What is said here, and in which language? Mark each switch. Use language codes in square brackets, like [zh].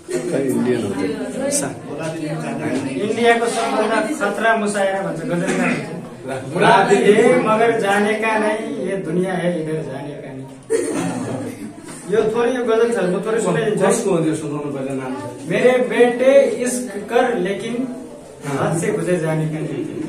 [ne] इन्डियाको सबभन्दा खतरा मुसायरा भन्छ गजलकार। [hi] गुलाबी हे मगर जाने का नहीं, ये दुनिया है इधर जाने का नहीं। [ne] यो थोरै यो गजल छ, म थोरै सुनाइदिन्छु। [hi] मेरे बेटे इश्क कर लेकिन हाथ से गुजर जाने का नहीं।